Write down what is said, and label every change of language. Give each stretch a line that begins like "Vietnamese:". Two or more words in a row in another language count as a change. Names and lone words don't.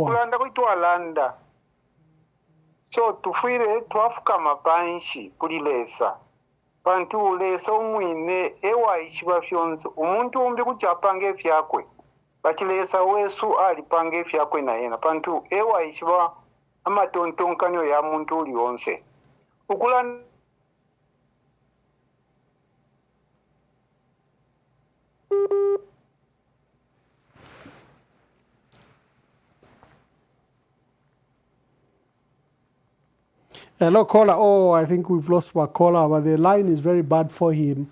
Bemba: Ukulanda kuitwa landa so tufire twafukama panshi kulilesa pantu ulesa umwine ewa ichiba fyonzo umuntu umbi kuchapanga efyakwe bakilesa wesu alipanga efyakwe na yena pantu ewa ichiba amatontonkanyo ya muntu uli onse ukulanda
English: Hello, caller. Oh, I think we've lost our caller, but the line is very bad for him.